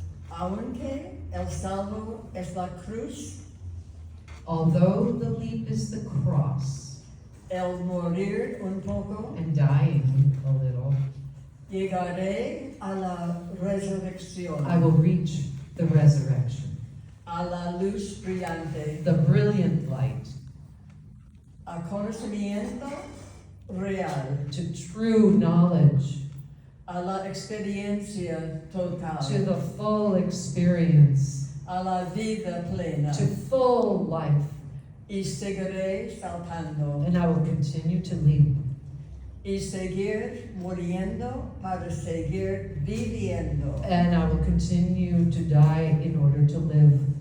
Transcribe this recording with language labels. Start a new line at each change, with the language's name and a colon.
Spanish: Aunque el salvo es la cruz,
English: Although the leap is the cross,
Spanish: el morir un poco,
English: and dying a little,
Spanish: llegaré a la resurrección,
English: I will reach the resurrection,
Spanish: a la luz brillante,
English: the brilliant light,
Spanish: a conocimiento real,
English: to true knowledge,
Spanish: a la experiencia total,
English: to the full experience,
Spanish: a la vida plena,
English: to full life.
Spanish: y seguiré saltando,
English: And I will continue to leap
Spanish: y seguir muriendo para seguir viviendo,
English: and I will continue to die in order to live.